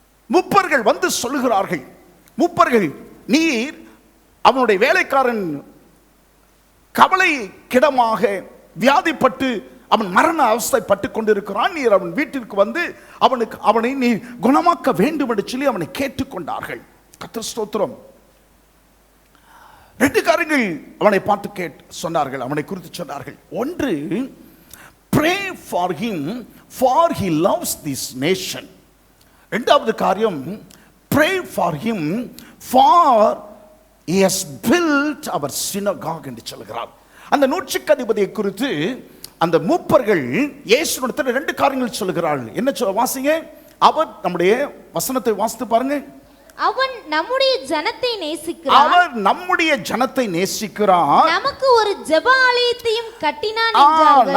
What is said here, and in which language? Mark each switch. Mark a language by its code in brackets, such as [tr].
[ta] மூப்பர்கள் வந்து சொல்லுகிறார்கள், மூப்பர்கள், நீர் அவனுடைய வேலைக்காரன் கவலை கிடமாக வியாதிப்பட்டு அவன் மரண அவஸ்தைப்பட்டு கொண்டிருக்கிறான், நீர் அவன் வீட்டிற்கு வந்து அவனை நீ குணமாக்க வேண்டும் என்று சொல்லி அவனை கேட்டுக்கொண்டார்கள். கர்த்தர் ஸ்தோத்திரம். 2 காரியங்கள் அவனை பார்த்து சொன்னார்கள், அவனை குறித்து சொன்னார்கள். ஒன்று, [en] pray for him for he loves this nation. [ta] 2வது காரியம், [en] pray for him for he has built our synagogue [ta] என்று சொல்கிறார். அந்த நூற்றுக்கு அதிபதியை குறித்து அந்த மூப்பர்கள் இயேசுவிடத்தில் 2 காரியங்கள் சொல்கிறார்கள். என்ன வாசிங்க? அவர் நம்முடைய வசனத்தை வாசித்து பாருங்க. அவன் நம்முடைய ஜனத்தை நேசிக்கிறான். அவர் நம்முடைய ஜனத்தை நேசிக்கிறான். நமக்கு ஒரு ஜெப ஆலயத்தையும் கட்டினான் என்றார்கள்.